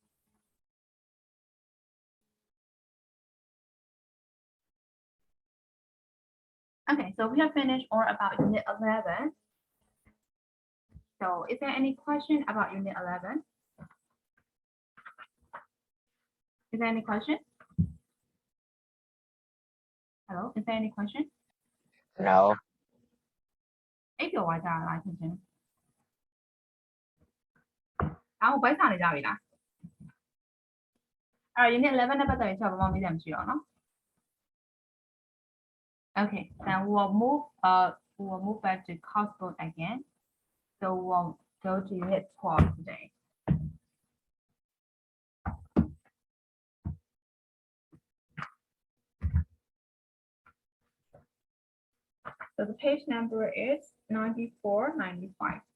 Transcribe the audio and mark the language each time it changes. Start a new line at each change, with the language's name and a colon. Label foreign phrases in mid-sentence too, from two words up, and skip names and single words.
English: Okay, so we have finished all about unit 11. So is there any question about unit 11? Is there any question? Hello, is there any question? No.
Burmese: အိပ်ပျော်သွားကြလားချင်းချင်းအားကိုဘိုက်စာနေကြပြီလားအဲ့တော့ unit 11နဲ့ပတ်သက်ပြီးချက်ဘာမှမေးစရာမရှိတော့နော်
English: Okay, then we'll move back to cost book again. So we'll go to unit 12 today. So the page number is 94, 95.